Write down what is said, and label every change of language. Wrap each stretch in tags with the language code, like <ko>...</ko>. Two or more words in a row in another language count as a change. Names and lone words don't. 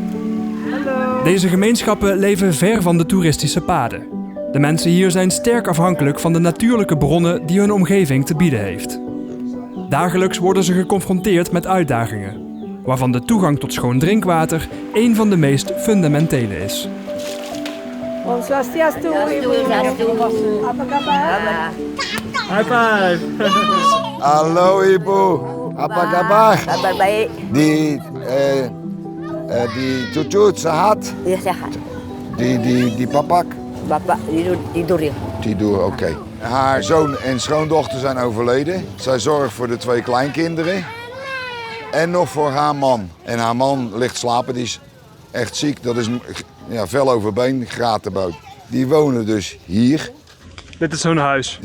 <nl>Deze gemeenschappen leven ver van de toeristische paden. De mensen hier zijn sterk afhankelijk van de natuurlijke bronnen die hun omgeving te bieden heeft. Dagelijks worden ze geconfronteerd met uitdagingen, waarvan de toegang tot schoon drinkwater één van de meest fundamentele is.</nl> <ban>Om Swastiastu,</ban> <id>Ibu. Apa kabar?</id> <en>High five.</en> <id>Hallo Ibu, apa kabar? Kabar baik. Die cucu sehat? Ya sehat. Die papak? Bapak tidur ya. Tidur, oké.</id> <nl>Haar zoon en schoondochter zijn overleden. Zij zorgt voor de 2 kleinkinderen. En nog voor haar man. En haar man ligt slapen, die is echt ziek. Dat is vel overbeen, gratenboot. Die wonen dus hier. Dit is hun huis.</nl>